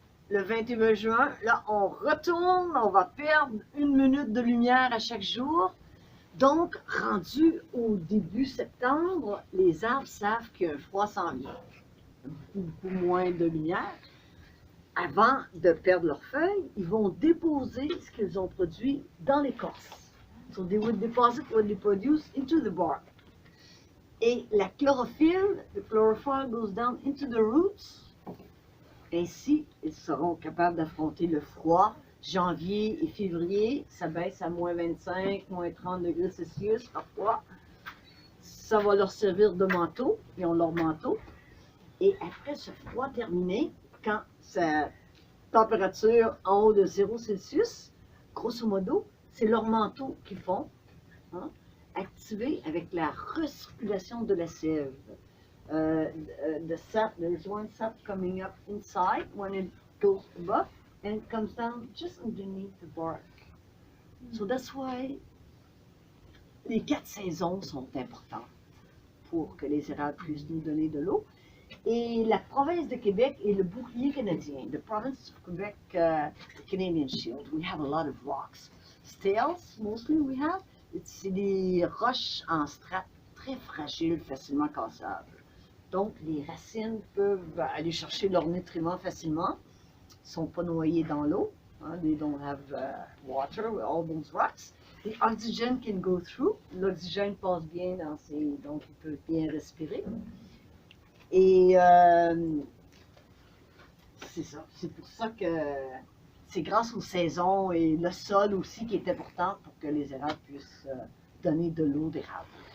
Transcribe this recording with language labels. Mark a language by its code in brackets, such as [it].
[fr] Le 21 juin, là, on retourne, on va perdre 1 minute de lumière à chaque jour. Donc, rendu au début septembre, les arbres savent qu'il y a un froid s'en vient. Beaucoup moins de lumière. Avant de perdre leurs feuilles, ils vont déposer ce qu'ils ont produit dans l'écorce. [en] So they would deposit what they produce into the bark. [fr] Et la chlorophylle, [en] the chlorophyll goes down into the roots. [fr] Ainsi, ils seront capables d'affronter le froid. Janvier et février, ça baisse à moins 25, moins 30 degrés Celsius parfois. Ça va leur servir de manteau. Ils ont leur manteau. Et après ce froid terminé, quand sa température en haut de 0 Celsius, grosso modo, c'est leur manteau qu'ils font, hein, activé avec la recirculation de la sève. [en] The sap, there's one sap coming up inside when it goes above, and it comes down just underneath the bark. So that's why les 4 saisons sont importantes pour que les érables puissent nous donner de l'eau. [fr] Et la province de Québec est le bouclier canadien. [en] The province of Quebec, the Canadian Shield. We have a lot of rocks. Stales, mostly we have. [fr] C'est des roches en strates très fragiles, facilement cassables. Donc, les racines peuvent aller chercher leurs nutriments facilement. Ils ne sont pas noyés dans l'eau. [en] Hein, they don't have water with all those rocks. The oxygen can go through. [fr] L'oxygène passe bien dans ces... Donc, ils peuvent bien respirer. Et c'est ça. C'est pour ça que c'est grâce aux saisons et le sol aussi qui est important pour que les érables puissent donner de l'eau d'érable.